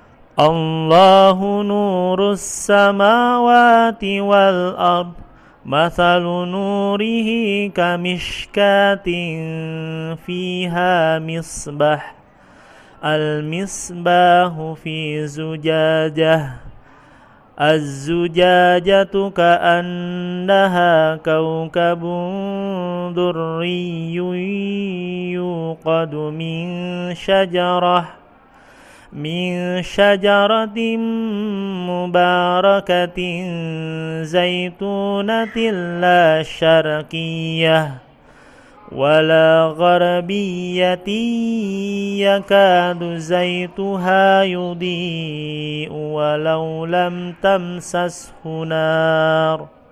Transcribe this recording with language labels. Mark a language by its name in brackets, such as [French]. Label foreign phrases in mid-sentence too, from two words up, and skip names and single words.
[Arabic] الله نور السماوات والأرض. مثل نوره كمشكاة فيها مصباح. المصباح في زجاجة. الزجاجة كأنها كوكب دري يوقد من شجرة مباركة زيتونة لا شرقية ولا غربية يكاد زيتها يضيء ولو لم تمسسه نار